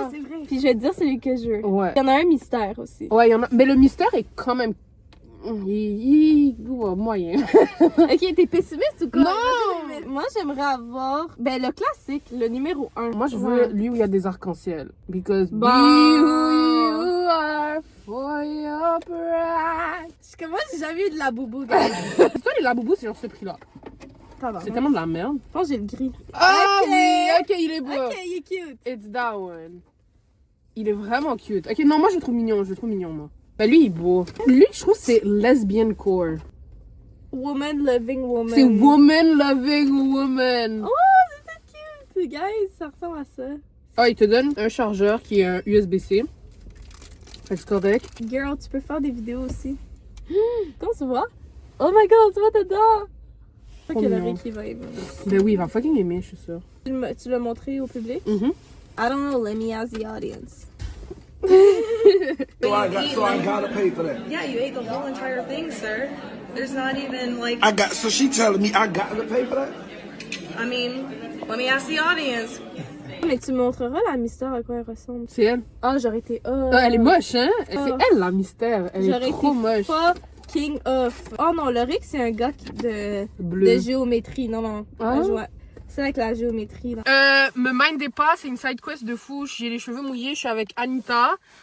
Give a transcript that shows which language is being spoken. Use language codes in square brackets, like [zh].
[fr] Ah, c'est vrai. Puis je vais te dire celui que je veux. Ouais. Il y en a un mystère aussi. Ouais, il y en a. Mais le mystère est quand même. Ouais, moyen. Ok, t'es pessimiste ou quoi? Non! Moi, j'aimerais avoir... Ben, le classique, le numéro 1. Moi, je veux lui où il y a des arcs-en-ciel. [en] Because [fr] Bon. [en] be who you are for your pride. [fr] Comment j'ai jamais eu de la boubou, guys? Toi, les Laboubou, c'est genre ce prix-là. C'est tellement de la merde. Je pense que j'ai le gris. Ah Ok. oui, ok, il est beau. Ok, il est cute. [en] It's that one. [fr] Il est vraiment cute. Ok, non, moi, je le trouve mignon. Je le trouve mignon, moi. Ben, lui, il est beau. Lui, je trouve que c'est lesbian core. [en] Woman loving woman. [fr] C'est [en] woman loving woman. [fr] Oh, c'est cute. Guys, ça ressemble à ça. Ah, il te donne un chargeur qui est un USB-C. Fait que c'est correct. Girl, tu peux faire des vidéos aussi. Comment tu vois? [en] Oh my god, [fr] tu vois dedans! Trop Ok, le mignon. Ricky va aimer. Ben oui, il va fucking aimer, je suis sûre. Tu l'as montré au public? Mhm. [en] I don't know, let me ask the audience. So I gotta pay for that. Yeah, you ate the whole entire thing, sir. There's not even like, So she telling me I got to pay for that? I mean, let me ask the audience. [fr] Mais tu montreras la mystère à quoi elle ressemble. C'est elle. Ah, j'aurais été... Ah, elle est moche, hein? C'est elle, la mystère. Elle J'aurais est trop été moche. [en] fucking off. [fr] Oh non, le Rick, c'est un gars de Bleu. géométrie. Non, non. Ah. C'est avec la géométrie. Là. Me mindez pas, c'est une side quest de fou. J'ai les cheveux mouillés, je suis avec Anita.